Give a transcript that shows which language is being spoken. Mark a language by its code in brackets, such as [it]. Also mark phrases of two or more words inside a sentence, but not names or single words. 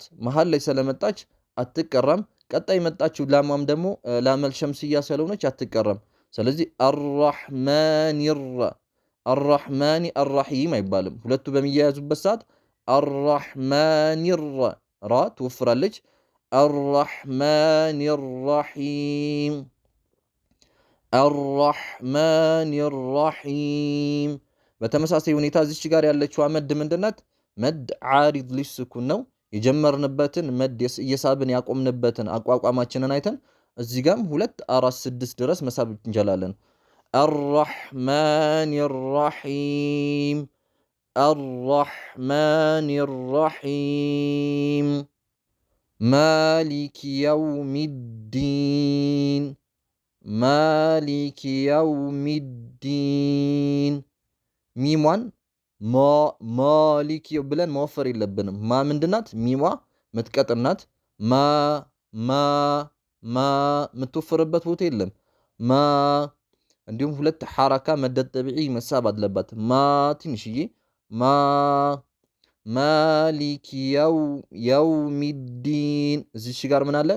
[am] መሀል ላይ ስለመጣች አትቀራም። ቀጣይ መጣችው ላማም ደግሞ ላመል ሸምስያ ስለሆነች አትቀራም። ስለዚህ [ar] الرحمن الرحيم [am] አይባልም። ሁለቱ በሚያያዙበት ሰዓት አርረሕማኒ ራ ትወፍራለች። [ar] الرحمن الرحيم الرحمن الرحيم [am] በተመሳሳይ ሁኔታ እዚች ጋር ያለችው መድ ምንድናት? [ar] مد عارض للسكون [am] ነው። የጀመርንበትን መድ እየሳብን ያቆምንበትን አቋቋማችንን አይተን እዚህ ጋርም 2 4 6 ድረስ መሳብ እንችላለን። [ar] الرحمن الرحيم الرحمن الرحيم مالك يوم الدين مالك يوم الدين [am] ሚሟን ማሊክ ብለን መወፈር የለብንም። ማ ምንድናት? ሚሟ ምትቀጥናት። ማ ምትወፍርበት ቦታ የለም። ማ እንዲሁም 2 ሐረካ [ar] مد طبيعي [am] መሳብ አለባት። ማ ትንሽዬ ማ [ar] مالك يوم الدين [am] እዚሽ ጋር ምን አለ?